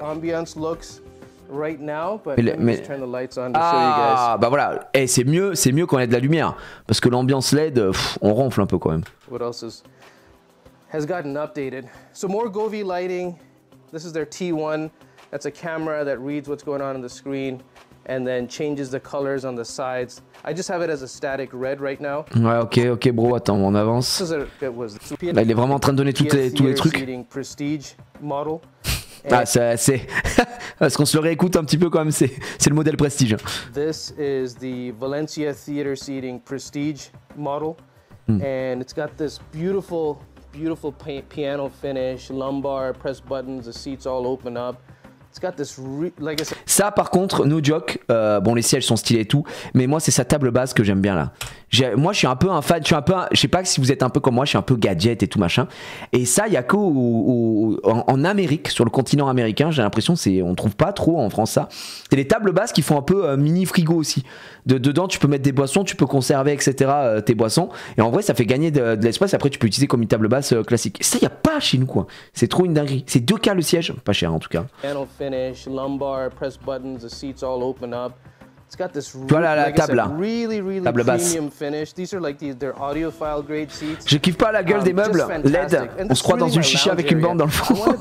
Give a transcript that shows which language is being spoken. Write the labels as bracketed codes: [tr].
[en] the ambiance looks right now, but [fr] Mais- [en] let me [fr] mais- [en] just turn the lights on to show you guys. [fr] Ah, bah voilà. Et c'est mieux quand il y a de la lumière. Parce que l'ambiance LED, on ronfle un peu quand même. [en] What else has gotten updated? So more Govee lighting. This is their T1. That's a camera that reads what's going on the screen and then changes the colors on the sides. I just have it as a static red right now. [fr] Ouais, ok, bro, attends, on avance. [en] This is it was [fr] Là, il est vraiment en train de donner tous les trucs. [en] seating prestige model. [fr] Ah, c'est. Parce qu'on se le réécoute un petit peu quand même, c'est le modèle Prestige. [en] This is the Valencia Theater Seating Prestige model, and it's got this beautiful piano finish, lumbar, press buttons, the seats all open up. It's got this, like I said. [fr] Ça, par contre, [en] no joke, [fr] bon, les sièges sont stylés et tout, mais moi, c'est sa table basse que j'aime bien là. Moi, je suis un peu un fan, je sais pas si vous êtes un peu comme moi, je suis un peu gadget et tout machin. Et ça, il y a en Amérique, sur le continent américain, j'ai l'impression, on trouve pas trop en France ça. C'est les tables basses qui font un peu mini frigo aussi. Dedans, tu peux mettre des boissons, tu peux conserver, etc. Tes boissons. Et en vrai, ça fait gagner de l'espace. Après, tu peux utiliser comme une table basse classique. Et ça, il y a pas chez nous, quoi. C'est trop une dinguerie. C'est 2K le siège, pas cher en tout cas. [en] Piano finish, lumbar, press buttons, the seats all open up. It's got this [fr] Voilà la table là. [en] really [fr] Table basse. [en] premium finish. These are like their audiophile grade seats. [fr] Je kiffe pas la gueule des meubles LED. On se croit dans une chicha avec une bande dans le fond.